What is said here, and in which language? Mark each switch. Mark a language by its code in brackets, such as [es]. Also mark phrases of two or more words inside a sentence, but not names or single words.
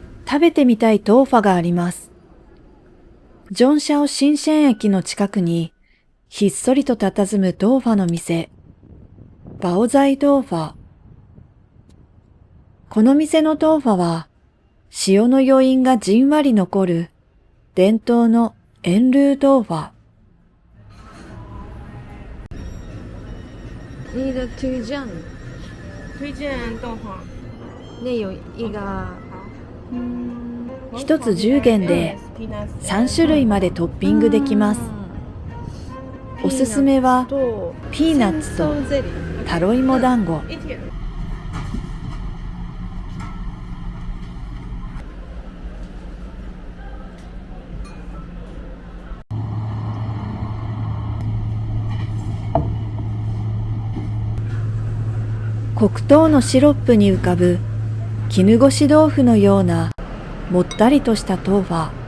[ja] 食べてみたいトーファがあります。ジョンシャオ新鮮駅の近くに、ひっそりと佇むトーファの店、バオザイトーファ。この店のトーファは、塩の余韻がじんわり残る、伝統のエンルートーファ。 [zh] 你的推荐推荐豆花。内有一个 [ja] 一つ10元で3種類までトッピングできます。おすすめはとピーナッツとゼリータロイモ団子。 [zh] 一天。 [ja] 黒糖のシロップに浮かぶ絹ごし豆腐のようなもったりとしたトーファ。